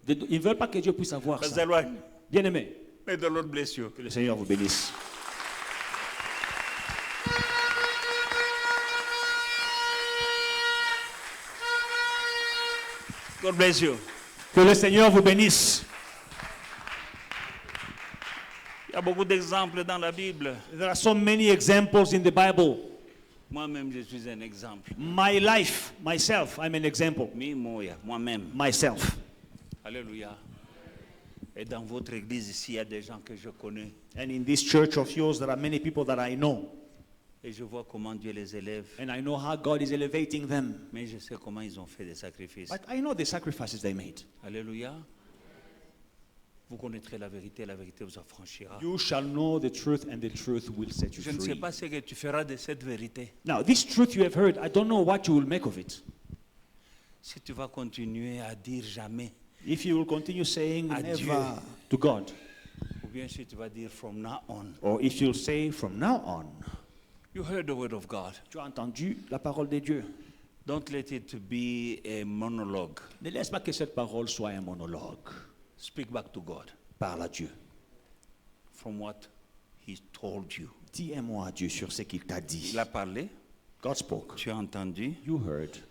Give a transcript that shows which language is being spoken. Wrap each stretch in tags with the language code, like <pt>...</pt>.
<fr>Ils ne veulent pas que Dieu puisse avoir</fr> <en>Pastor</en> <fr>ça.</fr> <en>Loan,</en> <fr>Bien-aimé,</fr> <en>may the Lord bless you.</en> <fr>que le Seigneur vous bénisse.</fr> <en>God bless you.</en> <fr>Que le Seigneur vous bénisse. Il y a beaucoup d'exemples dans la Bible.</fr> <en>There are so many examples in the Bible.</en> <fr>Moi-même, je suis un exemple.</fr> <en>My life, myself, I'm an example.</en> <fr>Moi-même.</fr> <en>Myself.</en> <fr>Alléluia. Et dans votre église ici, il y a des gens que je connais.</fr> <en>And in this church of yours, there are many people that I know.</en> <fr>Et je vois comment Dieu les élève.</fr> <en>And I know how God is elevating them.</en> <fr>Mais je sais comment ils ont fait des sacrifices.</fr> <en>But I know the sacrifices they made.</en> <fr>Alléluia. Vous connaîtrez la vérité vous affranchira.</fr> <en>You shall know the truth, and the truth will set you</en> <fr>Je ne sais</fr> <en>free.</en> <fr>pas ce que tu feras de cette vérité.</fr> <en>Now, this truth you have heard, I don't know what you will make of it.</en> <fr>Si tu vas continuer à dire jamais,</fr> <en>If you will continue saying</en> <fr>Adieu.</fr> <en>never to God,</en> <fr>ou bien si tu vas dire</fr> <en>from now on. or if you'll say from now on, You heard the word of God.</en> <fr>tu as entendu la parole de Dieu.</fr> <en>Don't let it be a monologue.</en> <fr>Ne laisse pas que cette parole soit un monologue.</fr> <en>Speak back to God</en> <fr>Parle à Dieu.</fr> <en>from what He told you.</en> <fr>Dis un mot à Dieu sur ce qu'il t'a dit. Il a parlé,</fr> <en>God spoke.</en> <fr>tu as entendu.</fr> <en>You heard.</en>